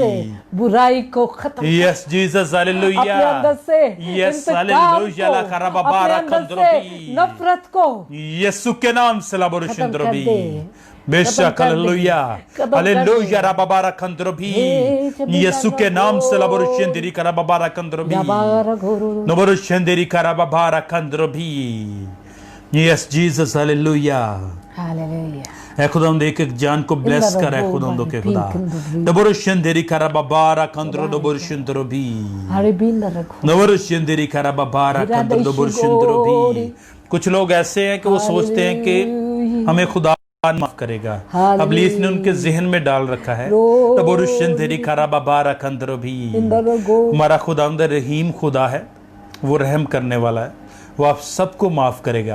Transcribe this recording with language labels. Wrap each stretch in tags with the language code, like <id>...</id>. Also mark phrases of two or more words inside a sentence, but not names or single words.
<hi>से बुराई को खत्म कर,</hi> <en>yes Jesus hallelujah,</en> <hi>अपने अंदर से</hi> <en>यस</en> <hi>इंतकाम हालेलुया ला को, करा बाबा अपने अंदर से कंद्रबी नफरत को यीशु के नाम से लबोरो खत्म कर शिंदरबी दे, बेशक खत्म कर दे, हालेलुया खत्म कर हालेलुया दे। रा बाबा कंद्रबी हे जबी यीशु के नाम से लबोरो शिंदरी करा बाबा कंद्रबी याबारा घोरो नबोरो शिंदरी करा बाबा कंद्रबी</hi> <en>yes Jesus hallelujah. हालेलुया।</en> <hi>है खुदावंद एक एक जान को ब्लेस कर है खुदावंद के खुदा, नबोरो शिंदरी करा बाबा कंद्रो नबोरो शिंदरबी हरे बिन रखो नबोरो शिंदरी करा बाबा कंद्रो नबोरो शिंदरबी। कुछ लोग ऐसे हैं कि वो सोचते हैं कि हमें खुदा माफ करेगा, अबलीस ने उनके जहन में डाल रखा है हमारा खुदावंद रहीम खुदा है, वो रहम करने वाला है, वो आप सबको माफ करेगा।</hi>